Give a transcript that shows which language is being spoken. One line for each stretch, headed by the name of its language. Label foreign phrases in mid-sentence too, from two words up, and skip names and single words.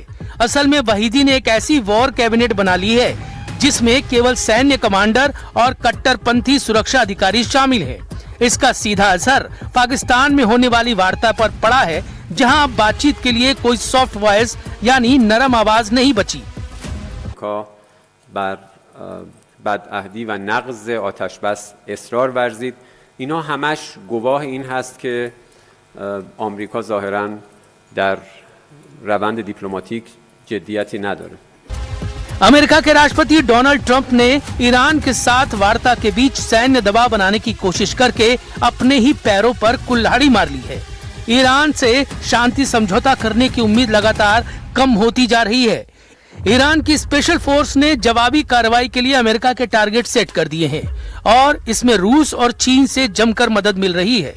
Hindi: असल में वहीदी ने एक ऐसी
English: war cabinet
Hindi: बना ली है जिसमें केवल सैन्य कमांडर और कट्टरपंथी सुरक्षा अधिकारी शामिल हैं। इसका सीधा असर पाकिस्तान में होने वाली वार्ता पर पड़ा है, जहां अब बातचीत के लिए कोई
English: soft voice
Hindi: यानी नरम आवाज नहीं बची।
Persian: بدعهدی و نقض آتشبس اصرار ورزید. اینا همش گواه این هست که آمریکا ظاهراً در روند دیپلماتیک جدیتی نداره.
Hindi: अमेरिका के राष्ट्रपति डोनाल्ड ट्रंप ने ईरान के साथ वार्ता के बीच सैन्य दबाव बनाने की कोशिश करके अपने ही पैरों पर कुल्हाड़ी मार ली है। ईरान से शांति समझौता करने की उम्मीद लगातार कम होती जा रही है। ईरान की स्पेशल फोर्स ने जवाबी कार्रवाई के लिए अमेरिका के टारगेट सेट कर दिए हैं और इसमें रूस और चीन से जमकर मदद मिल रही है।